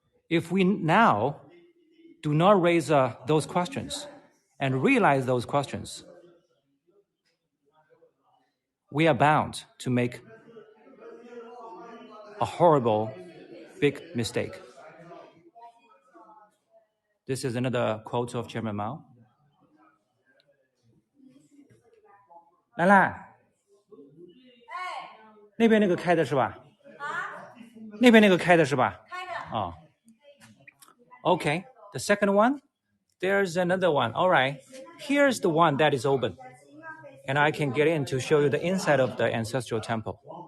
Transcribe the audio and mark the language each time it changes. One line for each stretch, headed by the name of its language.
English: If we now do not raise those questions and realize those questions, we are bound to make a horrible, big mistake. This is another quote of Chairman Mao.
Chinese: 兰兰，那边那个开的是吧？那边那个开的是吧？开的。哦。
English: Okay, the second one, there's another one. All right, here's the one that is open. And I can get in to show you the inside of the ancestral temple.